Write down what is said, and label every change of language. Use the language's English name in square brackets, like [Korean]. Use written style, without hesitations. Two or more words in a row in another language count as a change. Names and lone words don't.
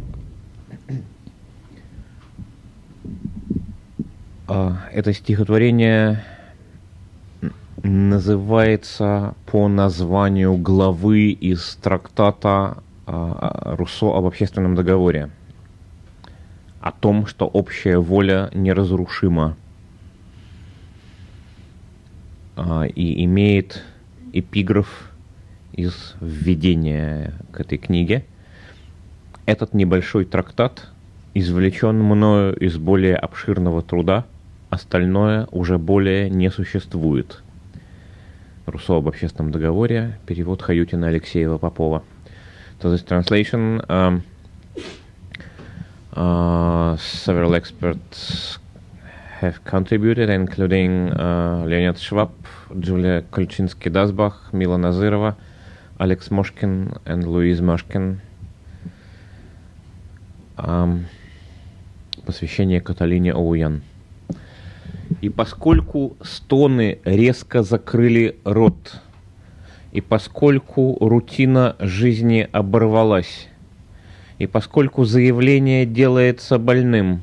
[Russian] Это стихотворение называется по названию главы из трактата Руссо об общественном договоре, о том, что общая воля неразрушима, и имеет эпиграф из введения к этой книге. Этот небольшой трактат извлечен мною из более обширного труда, остальное уже более не существует. Руссо об общественном договоре, перевод Хаютина Алексеева-Попова. [English] So this translation, several experts have contributed, including Leonid Schwab, Julia Kolchinsky-Dasbach, Mila Nazirova, Alex Moshkin, and Louise Moshkin. [Russian] Посвящение Каталине Оуян. И поскольку стоны резко закрыли рот, и поскольку рутина жизни оборвалась, и поскольку заявление делается больным,